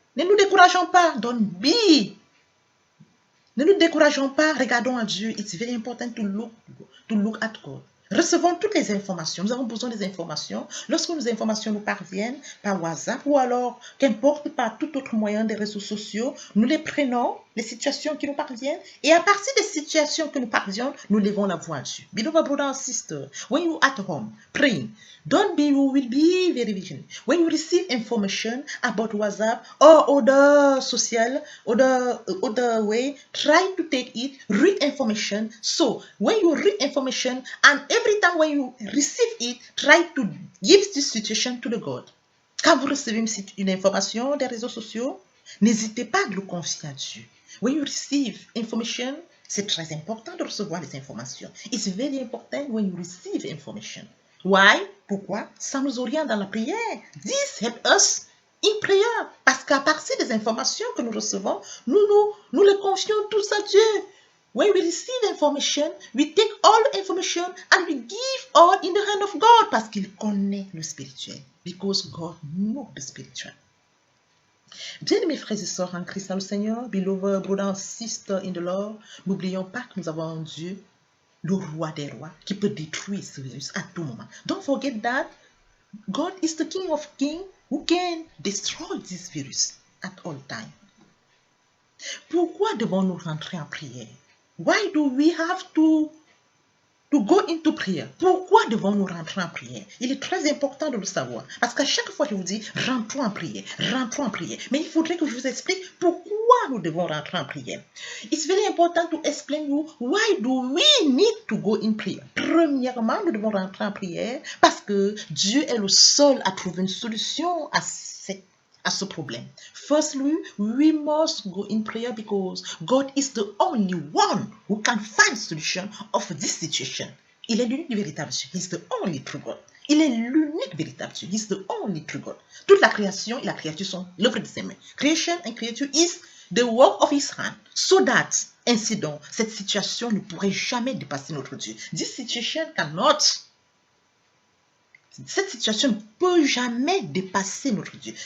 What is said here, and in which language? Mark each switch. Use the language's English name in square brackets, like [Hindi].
[French] Ne nous décourageons pas. [English] Don't be. [French] Ne nous décourageons pas. Regardons à Dieu. [English] It's very important to look at God. [French] Recevons toutes les informations. Nous avons besoin des informations. Lorsque nos informations nous parviennent par WhatsApp ou alors, qu'importe, par tout autre moyen des réseaux sociaux, nous les prenons, les situations qui nous parviennent, et à partir des situations que nous parviennent, nous levons la voix dessus. [English] Beloved brother and sister, when you at home praying, you will be very vigilant. When you receive information about WhatsApp or other social, other way, try to take it, read information. So when you read information and every time when you receive it, try to give this situation to the God. [French] Quand vous recevez une information des réseaux sociaux, n'hésitez pas à le confier à Dieu. [English] When you receive information, [French] c'est très important de recevoir les informations. [English] It's very important when you receive information. Why? [French] Pourquoi? Ça nous oriente dans la prière. [English] This help us in prayer. [French] Parce qu'à partir des informations que nous recevons, nous les confions tous à Dieu. [English] When we receive information, we take all information and we give all in the hand of God. [French] Parce qu'il connaît le spirituel. [English] Because God knows the spiritual. [French] Bien, mes frères et sœurs en Christ, le Seigneur, [English] beloved brother and sister in the Lord, [French] n'oublions pas que nous avons un Dieu, le roi des rois, qui peut détruire ce virus à tout moment. [English] Don't forget that God is the King of Kings who can destroy this virus at all time. [French] Pourquoi devons-nous rentrer en prière? [English] Why do we have to to go into prayer. [French] Pourquoi devons-nous rentrer en prière? Il est très important de le savoir. Parce qu'à chaque fois, je vous dis, rentrons en prière, rentrons en prière. Mais il faudrait que je vous explique pourquoi nous devons rentrer en prière. [English] It's very important to explain you why do we need to go in prayer. [French] Premièrement, nous devons rentrer en prière parce que Dieu est le seul à trouver une solution à ce problème. [English] Firstly, we must go in prayer because God is the only one who can find solution of this situation. [French] Il est l'unique véritable Dieu. [English] He is the only true God. [French] Il est l'unique véritable Dieu. He is the only true God. Toute la création et la créature sont l'œuvre de ses mains. [English] Creation and creature is the work of his hand. So that, [French] ainsi donc, cette situation ne pourrait jamais dépasser notre Dieu. [English] This situation cannot. [French] Cette situation ne peut jamais dépasser notre Dieu.